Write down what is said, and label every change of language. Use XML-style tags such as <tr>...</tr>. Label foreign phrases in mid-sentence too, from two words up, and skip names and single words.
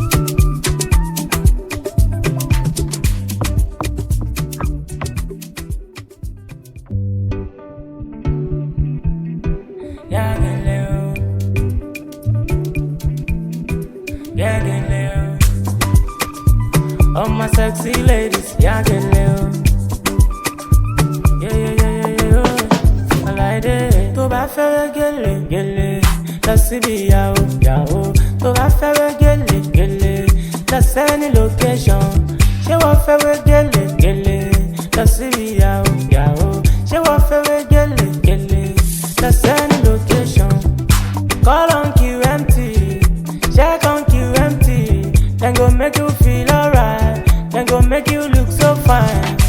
<en>Yeah, get little. All my sexy ladies, yeah, get little. Yeah, I like it.</en> <yo>Tó bá fẹ́rẹ́ gẹ́lẹ́ lọ síbi ìyàwó. Tó bá fẹ́rẹ́ gẹ́lẹ́ lọ sẹ́ni location. Ṣé wọ́n fẹ́rẹ́ gẹ́lẹ́ lọ síbi ìyàwó? Ṣé wọ́n fẹ́rẹ́ gẹ́lẹ́ lọ sẹ́ni location?</yo> <en>Call on QMT, check on QMT. Then go make you feel alright. Then go make you look so fine.</en>